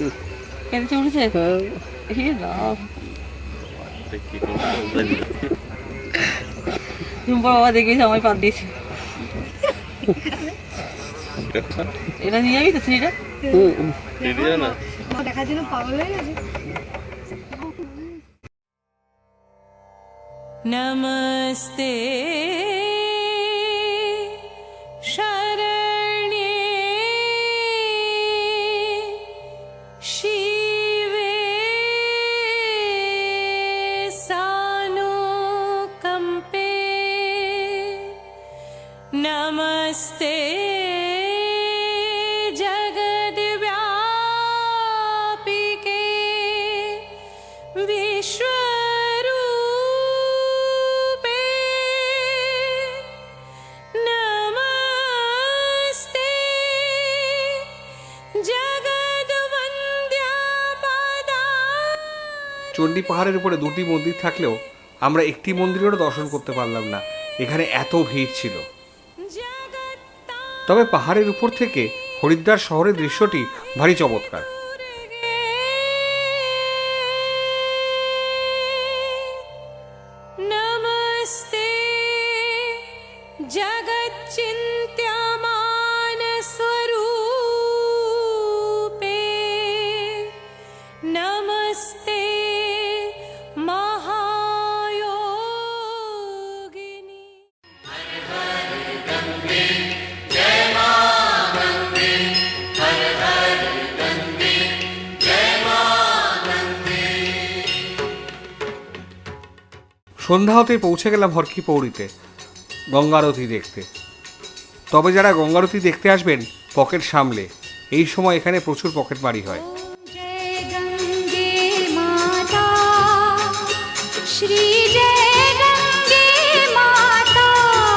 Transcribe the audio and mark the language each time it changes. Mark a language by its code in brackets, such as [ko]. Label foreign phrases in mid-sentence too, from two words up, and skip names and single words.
[bn] কেঁদেছে উঠেছে বাবা দেখেছি আমায় পাত দিয়েছে এটা নিয়ে যাবি তো থ্রিটা না দেখার জন্য পাগল হয়ে গেছে [sa] नमस्ते शरण्ये शिवे सानुकंपे नमस्ते जगद्व्यापिके विश्व [bn] চণ্ডী পাহাড়ের উপরে দুটি মন্দির থাকলেও আমরা একটি মন্দিরেরও দর্শন করতে পারলাম না, এখানে এত ভিড় ছিল। তবে পাহাড়ের উপর থেকে হরিদ্বার শহরের দৃশ্যটি ভারী চমৎকার। [sa] नमस्ते जगच्चिन्त्यमान स्वरूपे नमस्ते महायोगिनी [bn] সন্ধ্যা হতে পৌঁছে গেলাম হরকি পৌরিতে গঙ্গারতি দেখতে। তবে যারা গঙ্গারতি দেখতে আসবেন পকেট সামলে, এই সময় এখানে প্রচুর পকেট মারি হয়। [hi] जय गंगे माता श्री जय गंगे माता